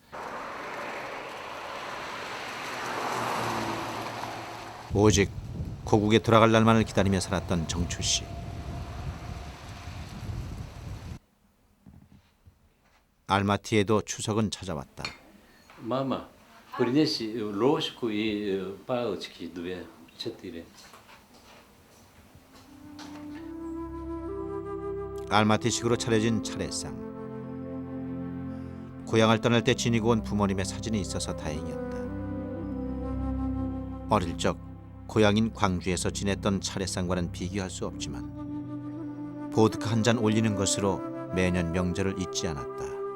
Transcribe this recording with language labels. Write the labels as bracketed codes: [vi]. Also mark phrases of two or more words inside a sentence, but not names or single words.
[ko] 오직 고국에 돌아갈 날만을 기다리며 살았던 정추 씨. 알마티에도 추석은 찾아왔다. [ru] Mama, принеси ложку и палочки 2, 4. [ko] 알마티식으로 차려진 차례상. 고향을 떠날 때 지니고 온 부모님의 사진이 있어서 다행이었다. 어릴 적 고향인 광주에서 지냈던 차례상과는 비교할 수 없지만 보드카 한 잔 올리는 것으로 매년 명절을 잊지 않았다.